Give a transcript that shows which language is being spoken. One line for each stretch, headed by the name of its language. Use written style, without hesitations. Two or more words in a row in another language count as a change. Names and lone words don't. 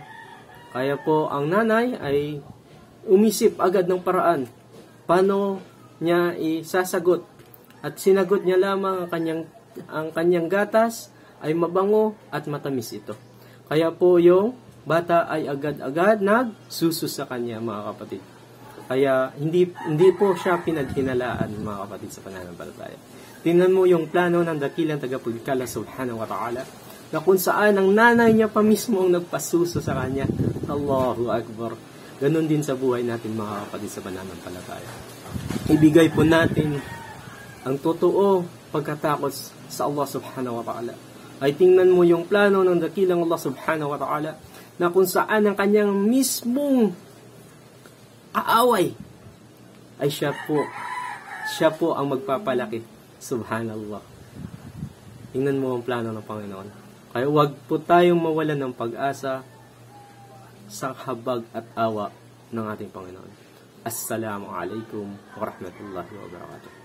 Filipino: Kaya po ang nanay ay umisip agad ng paraan paano niya isasagot, at sinagot niya lamang ang kanyang gatas ay mabango at matamis ito. Kaya po yung bata ay agad-agad nagsuso sa kanya, mga kapatid. Kaya hindi po siya pinaghinalaan, mga kapatid sa pananampalataya. Tingnan mo yung plano ng dakilang tagapaglikha
Arabic: سبحانه وتعالى,
Filipino: na kung saan ang nanay niya pa mismo ang nagpasuso sa kanya.
Arabic: الله أكبر.
Filipino: Ganon din sa buhay natin, mga kapatid sa pananampalataya. Ibigay po natin ang totoo pagkatakot sa Allah
Arabic: سبحانه وتعالى.
Filipino: Ay tingnan mo yung plano ng dakilang Allah
Arabic: سبحانه وتعالى,
Filipino: na kung saan ang kanyang mismong kaaway ay siya po ang magpapalaki. Subhanallah. Tingnan mo ang plano ng Panginoon. Kaya huwag po tayong mawalan ng pag-asa sa habag at awa ng ating Panginoon.
Arabic: السلام عليكم ورحمة الله وبركاته.